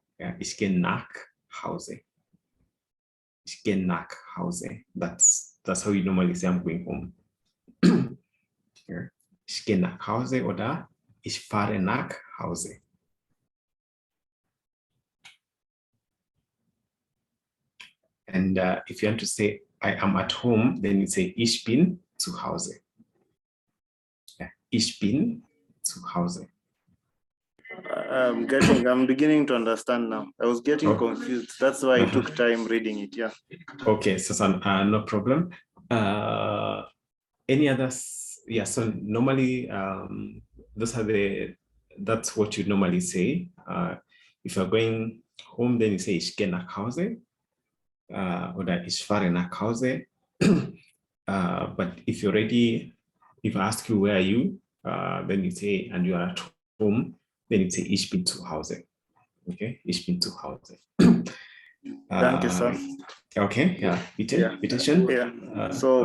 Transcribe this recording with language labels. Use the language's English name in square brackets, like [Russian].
[German] Yeah, ich gehe nach Hause. Ich gehe nach Hause. [English] That's how you normally say I'm going home. Yeah. [German] Ich gehe nach Hause oder ich fahre nach Hause. [English] And if you want to say I am at home, then you say [German] ich bin zu Hause. [English] Yeah. [German] Ich bin zu Hause. [English] I'm beginning to understand now. I was getting confused. That's why I took time reading it. Yeah. Okay, so no problem. Any others? Yeah, so normally that's what you normally say. If you're going home, then you say [German] ich gehe nach Hause [English] oder ich fahre nach Hause. But if I ask you where are you, then you say and you are at home, then you say [German] ich bin zu Hause. Okay, ich bin zu Hause. [English] Thank you, sir. [German] Okay, yeah, bitte schön. [English] Yeah. So